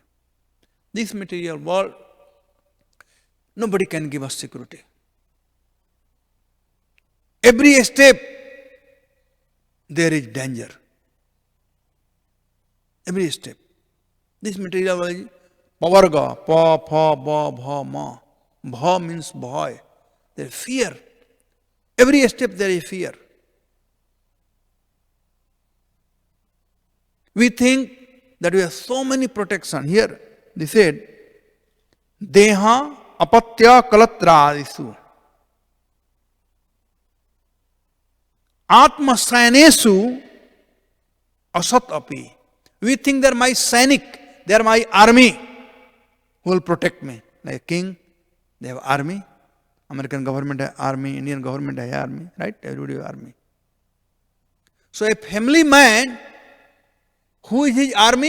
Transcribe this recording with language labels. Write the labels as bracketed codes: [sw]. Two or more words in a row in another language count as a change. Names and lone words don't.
[en] This material world, nobody can give us security. Every step, there is danger. Every step. This material world, [sa] pavarga, pa, pha, ba, bha, ma. [en] Bha means boy. There is fear. Every step there is fear. We think that we have so many protection. Here, they said, [sa] Deha apatya kalatradisu. Atma sainesu asat api. [en] We think they are my sainik, they are my army who will protect me. Like king, they have army. American government has army, Indian government has army, right? Everybody has army. So a family man, who is his army?